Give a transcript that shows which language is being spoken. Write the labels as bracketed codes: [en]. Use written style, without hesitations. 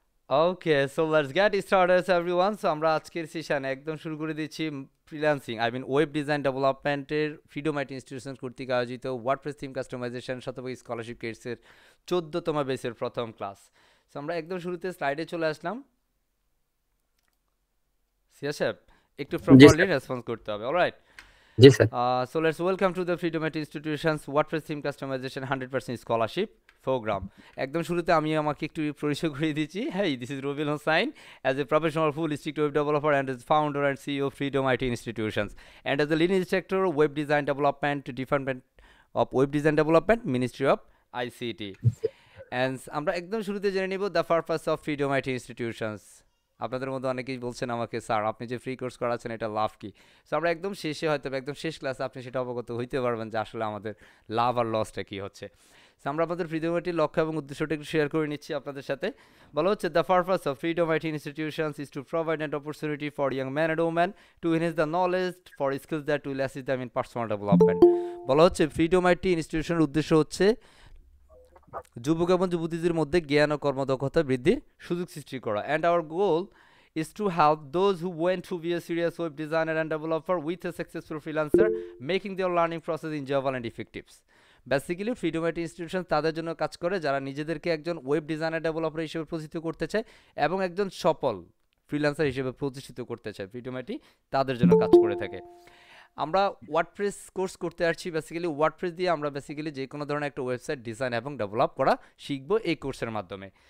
[en] Okay, so let's get started everyone. [bn] So আমরা আজকের সেশনে একদম শুরু করে দিচ্ছি ফ্রিল্যান্সিং ওয়েব ডিজাইন ডেভেলপমেন্টের ফ্রিডম আইটি ইনস্টিটিউশন কর্তৃক আয়োজিত ওয়ার্ডপ্রেস থিম কাস্টমাইজেশন শতভাগ স্কলারশিপ কোর্সের 14তম বেসের প্রথম ক্লাস। সো আমরা একদম শুরুতে স্লাইডে চলে আসলাম। সিয়াসেব একটু জি প্রপারলি স্যার। রেসপন্স করতে হবে। Alright. G sir. [en] So let's welcome to the Freedom IT Institution's WordPress theme customization 100% scholarship program. [bn] একদম শুরুতে আমি আমাকে একটু পরিচয় করিয়ে দিচ্ছি। [en] Hey, this is Robil Hossain as a professional full stack web developer and as founder and CEO of Freedom IT Institutions and as a lead instructor web design development department of web design development Ministry of ICT. And [bn] আমরা একদম শুরুতে জেনে নিব [en] the purpose of Freedom IT Institutions. [bn] আপনাদের মধ্যে অনেকেই বলছেন আমাকে, স্যার আপনি যে ফ্রি কোর্স করাচ্ছেন এটা লাভ কি? সো আমরা একদম শেষে হয়তো একদম শেষ ক্লাসে আপনি সেটা অবগত হইতে পারবেন যে আসলে আমাদের লাভ আর লসটা কি হচ্ছে। সো আমরা আমাদের ফ্রিডম আইটির লক্ষ্য এবং উদ্দেশ্যটা একটু শেয়ার করে নিচ্ছি আপনাদের সাথে। [en] বলা হচ্ছে the purpose of freedom IT institutions is to provide an opportunity for young man and woman to enhance the knowledge for skills that will assist them in personal development. [bn] বলা হচ্ছে ফ্রিডম আইটি ইনস্টিটিউশনের উদ্দেশ্য হচ্ছে যুবক এবং যুবতীদের মধ্যে জ্ঞান ও কর্মদক্ষতা বৃদ্ধির সুযোগ সৃষ্টি করা। [en] And our goal is to help those who want to be a serious web designer and developer with a successful freelancer, making their learning process enjoyable and effective. [bn] Basically freedom IT institution তাদের জন্য কাজ করে যারা নিজেদেরকে একজন web designer developer হিসেবে প্রতিষ্ঠিত করতে চায় এবং একজন সফল ফ্রিল্যান্সার হিসেবে প্রতিষ্ঠিত করতে চায়। ফ্রিডম আইটি তাদের জন্য কাজ করে থাকে। আমরা ওয়ার্ডপ্রেস কোর্স করতে আসছি। বেসিক্যালি ওয়ার্ডপ্রেস দিয়ে আমরা বেসিক্যালি যে কোনো ধরনের একটা ওয়েবসাইট ডিজাইন এবং ডেভেলপ করা শিখবো এই কোর্সের মাধ্যমে।